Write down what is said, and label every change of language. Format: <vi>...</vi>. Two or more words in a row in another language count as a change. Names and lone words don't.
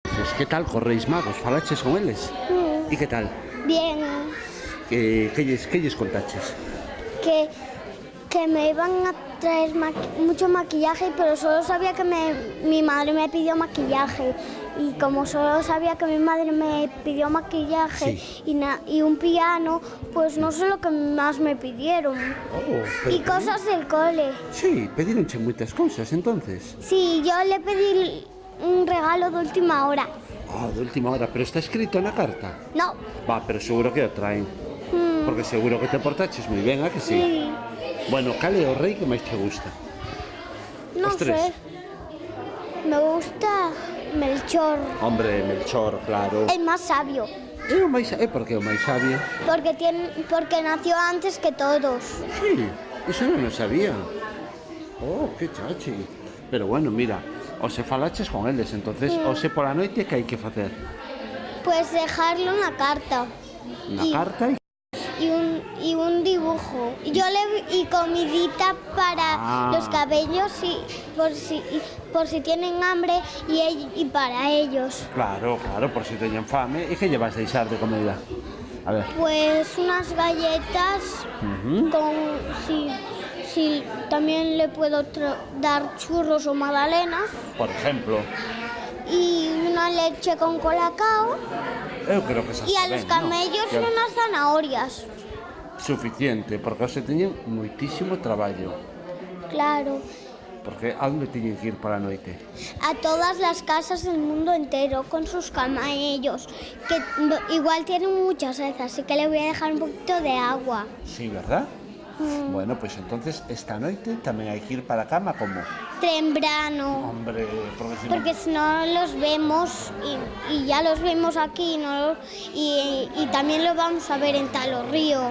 <gl>que tal cos Reis Magos? Falaches con eles? E que tal?</gl> <es>Bien,</es> <gl>Que lles contaches?</gl> <es>que me iban a traer mucho maquillaje, pero solo sabía que mi madre me pidió maquillaje. Y como solo sabía que mi madre me pidió maquillaje Sí. y un piano, pues no sé lo que más me pidieron. Pero Y cosas del cole.</es> <gl>Sí, pedironche moitas cousas, entonces.</gl> <es>Sí, yo le pedí un regalo de última hora.</es> <gl>De última hora, pero está escrito na carta.</gl> <es>No,</es> <gl>Va, pero seguro que o traen. Porque seguro que te portaches moi ben, a que sí?</gl> <es>sí,</es> <gl>Bueno, cal é o rei que máis te gusta?</gl> <es>no</es> <gl>Os tres.</gl> <es>sé. Me gusta Melchor, Hombre, Melchor, claro. el más sabio,</es> <gl>Por que o máis sabio?</gl> <es>porque nació antes que todos.</es> <gl>Sí, iso non o sabía. Que chachi. Pero bueno, mira, o se falaches con eles, entonces, o se pola noite, que hai que facer?</gl> <es>Pues dejarlo en la carta</es> <gl>Na</gl> <es>Y-</es> <gl>carta</gl> <es>y un dibujo. Y comidita para los cabellos por si tienen hambre y para ellos.</es> <gl>Claro, por si teñen fame. E que lle vas deixar de comida? A ver.</gl> <es>Pues unas galletas con si también le puedo dar churros o magdalenas Por ejemplo, y una leche con colacao</es> <gl>eu creo que xa</gl> <es>y a los camellos unas zanahorias.</es> <gl>Suficiente, porque se teñen moitísimo traballo. Claro, Porque a onde teñen que ir para a noite?</gl> <es>a todas las casas del mundo entero con sus camellos, que igual tienen mucha sed, así que le voy a dejar un poquito de agua. Sí, verdad?</es> <gl>Bueno, pues entonces esta noite tamén hai que ir para a cama como?</gl> <es>Temprano. Hombre, Porque si no los vemos y ya los vemos aquí y también lo vamos a ver en Talo Río.</es>